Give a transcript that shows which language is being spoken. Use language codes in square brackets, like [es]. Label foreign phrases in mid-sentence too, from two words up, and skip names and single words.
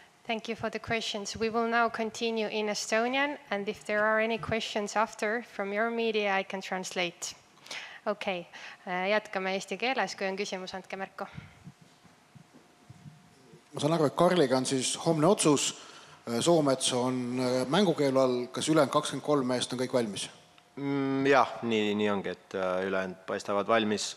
[en] Thank you for the questions. We will now continue in Estonian, and if there are any questions after from your media, I can translate. [et] Okay, jätkame eesti keeles, kui on küsimus, andke märku. Ma saan aru, et Karliga on siis homne otsus. Soomets on mängukeelu all, kas ülejäänud 23 meest on kõik valmis? Jah, nii ongi, et ülejäänud paistavad valmis.